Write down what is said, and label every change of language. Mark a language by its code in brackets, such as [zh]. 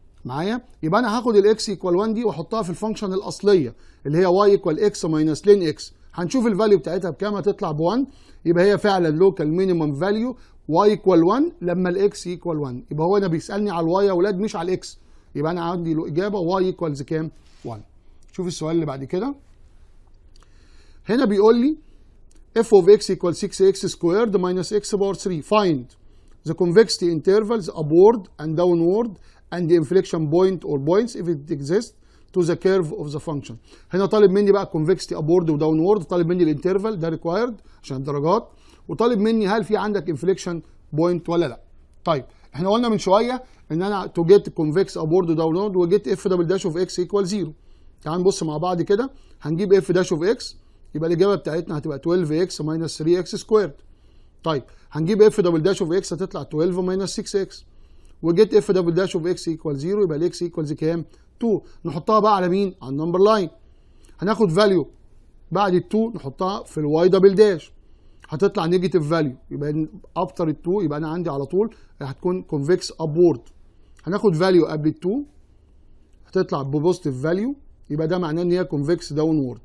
[ar] معايا؟ يبقى انا هاخد الاكس ايكوال 1 دي واحطها في الفانكشن الاصليه اللي هي واي ايكوال اكس ماينس لين اكس. هنشوف الفاليو بتاعتها بكام، هتطلع ب1. يبقى هي فعلا لوكال مينيمم فاليو واي ايكوال 1 لما الاكس ايكوال 1. يبقى هو انا بيسالني على الواي يا اولاد مش على الاكس، يبقى انا عندي له اجابه واي ايكوالز كام؟ 1. شوف السؤال اللي بعد كده. هنا بيقول لي [en] f of x equals 6x squared minus x power 3. Find the convexity intervals upward and downward and the inflection point or points if it exists to the curve of the function. [ar] هنا طالب مني بقى [en] convexity upward [ar] و downward، طالب مني الانترفال ده required عشان الدرجات، وطالب مني هل في عندك inflection point ولا لا. طيب احنا قلنا من شويه ان انا [en] to get convex upward و downward و get f double dash of x equal 0. [ar] تعال نبص مع بعض كده، هنجيب [en] f dash of x [ar] يبقى الاجابه بتاعتنا هتبقى 12x minus 3x squared. [en] طيب هنجيب f double dash of x هتطلع 12 minus 6x، وجيت f double dash of x equal 0 [ar] يبقى الاكس [en] equals كام؟ 2. [ar] نحطها بقى على مين؟ على النمبر لاين. هناخد فاليو بعد ال 2 نحطها في الواي دبل داش، هتطلع نيجاتيف فاليو، يبقى افتر ال 2 يبقى انا عندي على طول هتكون كونفكس ابورد. هناخد فاليو قبل ال 2 هتطلع ببوزيتيف فاليو، يبقى ده معناه ان هي كونفكس داونورد.